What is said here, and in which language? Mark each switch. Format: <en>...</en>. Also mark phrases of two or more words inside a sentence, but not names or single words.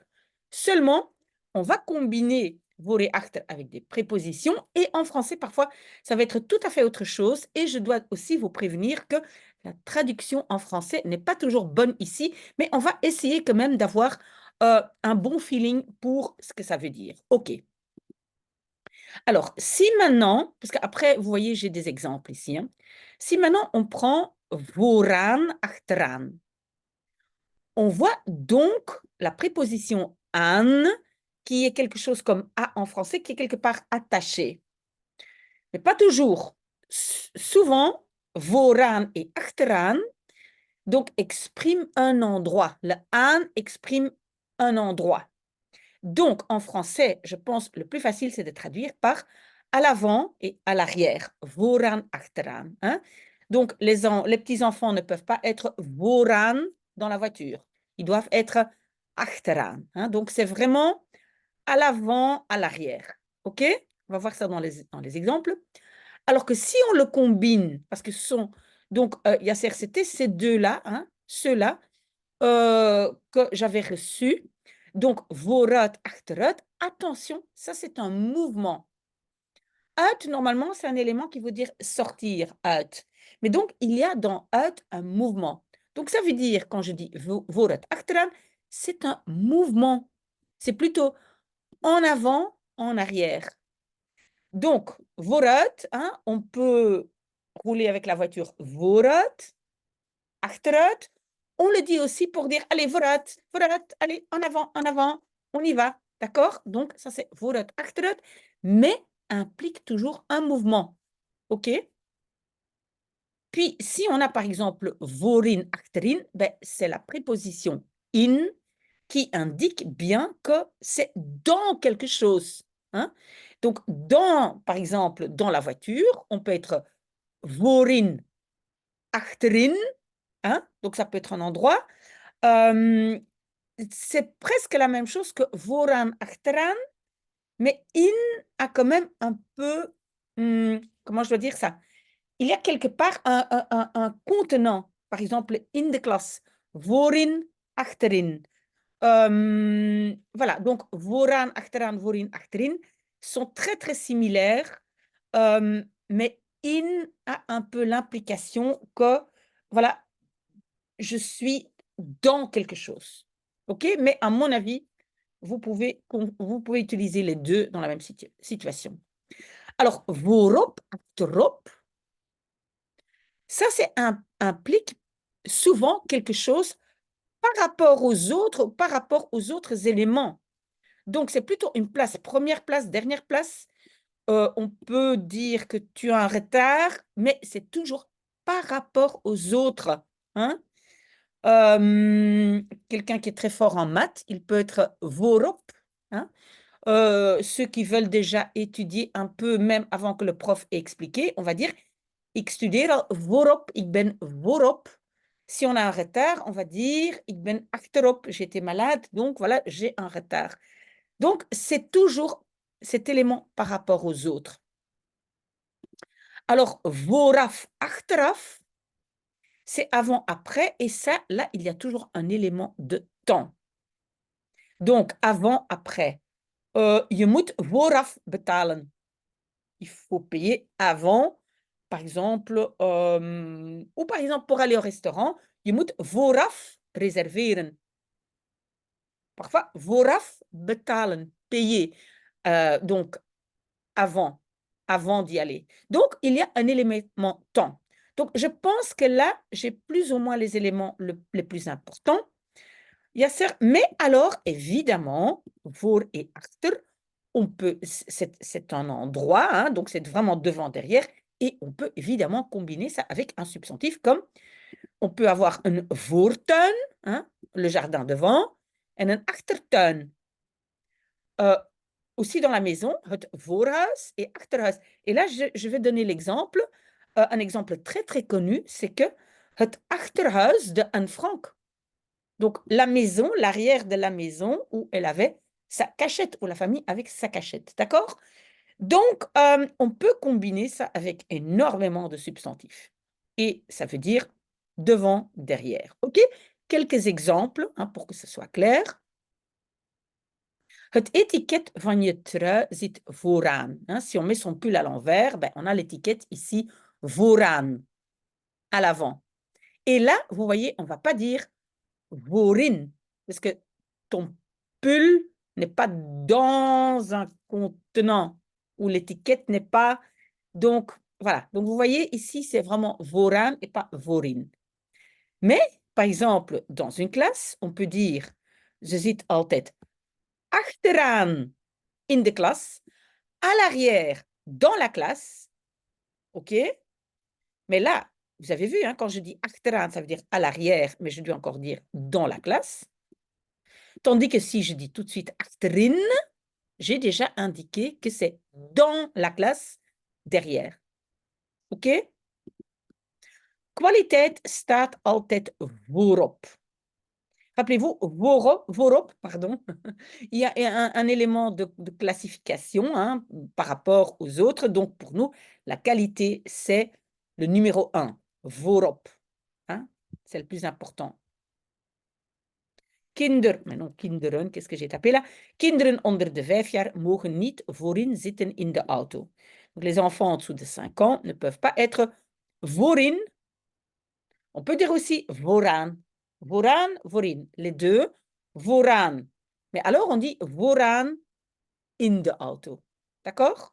<fr>Seulement, on va combiner voor et achter avec des prépositions et en français, parfois, ça va être tout à fait autre chose et je dois aussi vous prévenir que la traduction en français n'est pas toujours bonne ici, mais on va essayer quand même d'avoir un bon feeling pour ce que ça veut dire. OK. Alors, si maintenant, parce qu'après, vous voyez, j'ai des exemples ici, hein. Si maintenant on prend</fr> <nl>vooraan, achteraan,</nl> <fr>on voit donc la préposition aan, qui est quelque chose comme à en français, qui est quelque part attaché. Mais pas toujours. Souvent, vooraan et achteraan, donc, expriment un endroit. Le aan exprime un endroit. Donc, en français, je pense le plus facile, c'est de traduire par à l'avant et à l'arrière.</fr> <nl>Vooraan, achteraan.</nl> <fr>Hein? Donc, les petits-enfants ne peuvent pas être vooraan dans la voiture. Ils doivent être achteraan. Hein? Donc, c'est vraiment à l'avant, à l'arrière. OK? On va voir ça dans les exemples. Alors que si on le combine, parce que ce sont, donc, Yasser, c'était ces deux-là, hein, ceux-là, que j'avais reçus. Donc,</fr> <nl>vooruit, achteruit.</nl> <fr>Attention, ça c'est un mouvement. Uit, normalement, c'est un élément qui veut dire sortir, uit. Mais donc, il y a dans uit un mouvement. Donc, ça veut dire, quand je dis</fr> <nl>vooruit, achteraan,</nl> <fr>c'est un mouvement. C'est plutôt en avant, en arrière. Donc, vooruit, hein, on peut rouler avec la voiture</fr> <nl>vooruit, achteruit.</nl> <fr>On le dit aussi pour dire, allez,</fr> <nl>vooruit, vooruit,</nl> <fr>allez, en avant, on y va. D'accord? Donc, ça, c'est</fr> <nl>vooruit, achteruit,</nl> <fr>mais implique toujours un mouvement. OK? Puis, si on a par exemple</fr> <nl>voorin, achterin,</nl> <fr>ben, c'est la préposition in qui indique bien que c'est dans quelque chose. Hein? Donc, dans, par exemple, dans la voiture, on peut être</fr> <nl>voorin, achterin.</nl> <fr>Hein? Donc, ça peut être un endroit. C'est presque la même chose que</fr> <nl>vooraan, achteraan,</nl> <fr>mais in a quand même un peu, comment je dois dire ça? Il y a quelque part un contenant. Par exemple,</fr> <nl>in de klas, voorin, achterin.</nl> <fr>Voilà, donc</fr> <nl>vooraan, achteraan, voorin, achterin</nl> <fr>sont très, très similaires, mais in a un peu l'implication que, voilà, je suis dans quelque chose. OK? Mais à mon avis, vous pouvez utiliser les deux dans la même situation. Alors,</fr> <nl>voorop, achterop,</nl> <fr>ça, implique souvent quelque chose par rapport aux autres, par rapport aux autres éléments. Donc, c'est plutôt une place, première place, dernière place. On peut dire que tu as un retard, mais c'est toujours par rapport aux autres. Hein? Quelqu'un qui est très fort en maths, il peut être voorop. Hein? Ceux qui veulent déjà étudier un peu, même avant que le prof ait expliqué, on va dire,</fr> <nl>ik studeer al voorop, ik ben voorop.</nl> <fr>Si on a un retard, on va dire,</fr> <nl>ik ben achterop,</nl> <fr>j'étais malade, donc voilà, j'ai un retard. Donc, c'est toujours cet élément par rapport aux autres. Alors,</fr> <nl>vooraf, achteraf,</nl> <fr>c'est avant-après, et ça, là, il y a toujours un élément de temps. Donc, avant-après.</fr> <nl>Je moet vooraf betalen.</nl> <fr>Il faut payer avant, par exemple, ou par exemple pour aller au restaurant,</fr> <nl>je moet vooraf reserveren. Parfois, vooraf betalen,</nl> <fr>payer. Donc, avant d'y aller. Donc, il y a un élément temps. Donc, je pense que là, j'ai plus ou moins les éléments les plus importants. Mais alors, évidemment, voor et achter, on peut, c'est un endroit, hein, donc c'est vraiment devant, derrière, et on peut évidemment combiner ça avec un substantif comme, on peut avoir un voortuin, hein, le jardin devant, et un achtertuin. Aussi dans la maison,</fr> <nl>het voorhuis</nl> <fr>et achterhuis. Et là, je vais donner l'exemple, un exemple très, très connu, c'est que</fr> <nl>het achterhuis</nl> <fr>de Anne Frank. Donc, la maison, l'arrière de la maison où elle avait sa cachette, où la famille avec sa cachette, d'accord? Donc, on peut combiner ça avec énormément de substantifs. Et ça veut dire devant, derrière, OK? Quelques exemples, hein, pour que ce soit clair.</fr> <nl>Het etiket van je trui zit vooraan.</nl> <fr>Hein? Si on met son pull à l'envers, ben, on a l'étiquette ici vooraan, à l'avant. Et là, vous voyez, on ne va pas dire voorin, parce que ton pull n'est pas dans un contenant, où l'étiquette n'est pas... Donc, voilà. Donc, vous voyez, ici, c'est vraiment vooraan et pas voorin. Mais, par exemple, dans une classe, on peut dire,</fr> <nl>je zit altijd achteraan in de klas,</nl> <fr>à l'arrière dans la classe, OK? Mais là, vous avez vu, hein, quand je dis achteraan, ça veut dire à l'arrière, mais je dois encore dire dans la classe. Tandis que si je dis tout de suite achterin, j'ai déjà indiqué que c'est dans la classe, derrière. OK?</fr> <nl>Kwaliteit staat altijd voorop.</nl> <fr>Rappelez-vous, voorop, pardon, il y a un élément de classification, hein, par rapport aux autres. Donc, pour nous, la qualité, c'est le numéro 1, voorop. Hein? C'est le plus important. Mais non, kinderen, qu'est-ce que j'ai tapé là?</fr> <nl>Kinderen onder de 5 jaar mogen niet voorin zitten in de auto.</nl> <fr>Donc, les enfants en dessous de 5 ans ne peuvent pas être voorin. On peut dire aussi vooraan.</fr> <nl>Vooraan, voorin.</nl> <fr>Les deux, vooraan. Mais alors, on dit</fr> <nl>vooraan in de auto.</nl> <fr>D'accord?</fr>